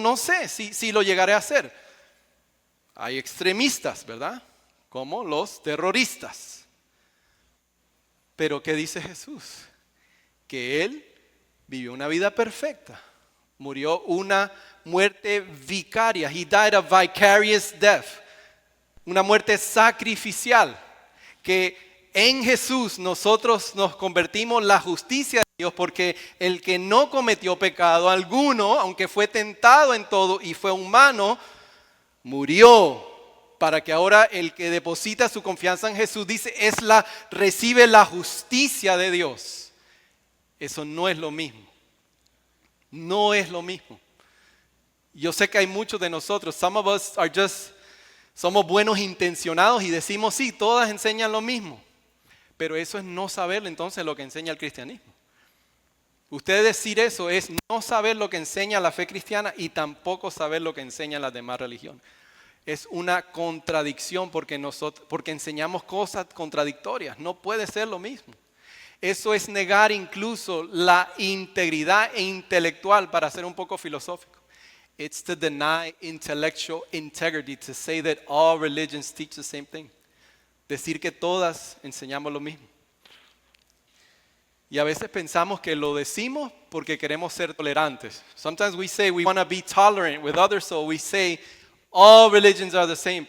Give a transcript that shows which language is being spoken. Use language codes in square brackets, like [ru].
[es] No sé si lo llegaré a hacer. Hay extremistas, ¿verdad? Como los terroristas. Pero ¿qué dice Jesús? Que Él vivió una vida perfecta. Murió una muerte vicaria. [en] He died a vicarious death. [es] Una muerte sacrificial. Que en Jesús nosotros nos convertimos en la justicia de Dios, porque el que no cometió pecado alguno, aunque fue tentado en todo y fue humano, murió. Para que ahora el que deposita su confianza en Jesús, dice, recibe la justicia de Dios. Eso no es lo mismo. No es lo mismo. Yo sé que hay muchos de nosotros, [en] some of us are just, [es] somos buenos intencionados y decimos sí, todas enseñan lo mismo. Pero eso es no saber entonces lo que enseña el cristianismo. Usted decir eso es no saber lo que enseña la fe cristiana y tampoco saber lo que enseñan las demás religiones. Es una contradicción porque enseñamos cosas contradictorias. No puede ser lo mismo. Eso es negar incluso la integridad intelectual, para ser un poco filosófico. [en] It's to deny intellectual integrity, to say that all religions teach the same thing. [es] Decir que todas enseñamos lo mismo. Y a veces pensamos que lo decimos porque queremos ser tolerantes. [en] Sometimes we say we want to be tolerant with others, so we say all religions are the same.